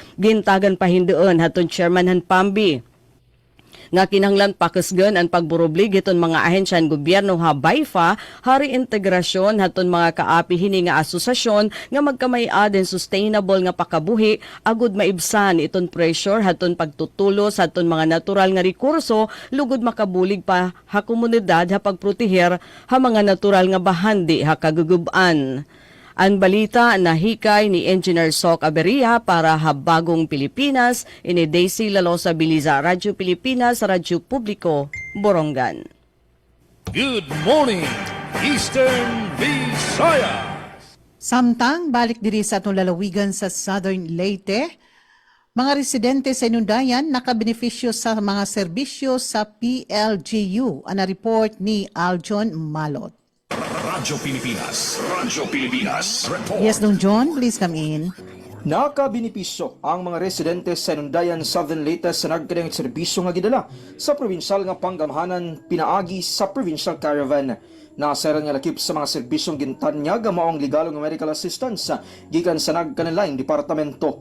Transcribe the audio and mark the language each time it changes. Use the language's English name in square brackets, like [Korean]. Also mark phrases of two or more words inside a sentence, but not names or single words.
[Waray] Gintagan pahindoon haton chairman han Pambi nga kinahanglan pakasgan ang pagburublig iton mga ahensyan gobyerno habay fa hari integrasyon haton mga kaapi hini nga asosasyon nga magkamay-ad [English] and sustainable [Waray] nga pakabuhi agud maibsan iton pressure haton pagtutulos haton mga natural nga rekurso lugod makabulig pa ha komunidad ha pagproteher ha mga natural nga bahandi ha kagugub-an. Ang balita na hikay ni Engineer Sok Aberia para Habagong Pilipinas, ini Daisy Lalosa Biliza, Radyo Pilipinas, Radyo Publiko, Borongan. [English] Good morning, Eastern Visayas. [Cebuano] Samtang balik diri sa atong lalawigan sa Southern Leyte, mga residente sa Inundayan nakabenepisyo sa mga serbisyo sa PLGU. Ana report ni Aljon Malot. Radyo Pilipinas. Radyo Pilipinas. Report. [English] Yes, Dong John, please come in. [Cebuano] Nakabinipisyo ang mga residente sa Inundayan, Southern Leyte sa nagkadang serbisyo nga gidala sa provincial nga panggamhanan pinaagi sa [English] provincial caravan. [Cebuano] Nasaran nga lakip sa mga serbisyong gintanyag ang maong legal nga [English] medical assistance [Cebuano] gikan sa nagkanilaing departamento.